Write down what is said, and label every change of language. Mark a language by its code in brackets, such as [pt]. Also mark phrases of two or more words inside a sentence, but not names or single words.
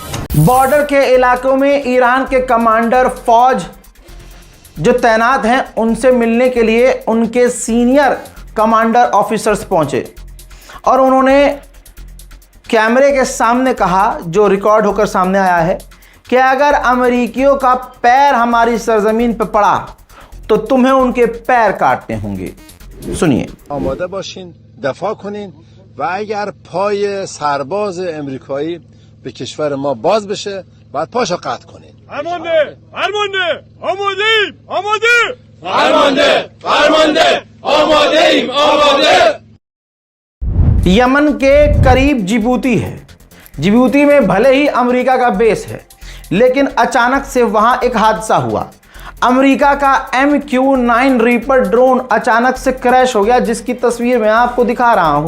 [hi] बॉर्डर के इलाकों में ईरान के कमांडर फौज जो तैनात हैं उनसे मिलने के लिए उनके [en] senior commander officers [hi] पहुंचे और उन्होंने कैमरे के सामने कहा, जो रिकॉर्ड होकर सामने आया है, कि अगर अमेरिकियों का पैर हमारी सरजमीन पर पड़ा तो तुम्हें उनके पैर काटने होंगे। सुनिए। [fa] आमाده باشین دفاع کنین و اگر پای سرباز امریکایی به کشور ما باز بشه بعد پاشو قطع کنین. فرمانده فرمانده آماده‌ایم آماده فرمانده آماده‌ایم آماده। [hi] यमन के करीब जिबूती है। जिबूती में भले ही अमेरिका का बेस है, लेकिन अचानक से वहां एक हादसा हुआ। अमेरिका का MQ-9 रीपर ड्रोन अचानक से क्रैश हो गया, जिसकी तस्वीर मैं आपको दिखा रहा हूं।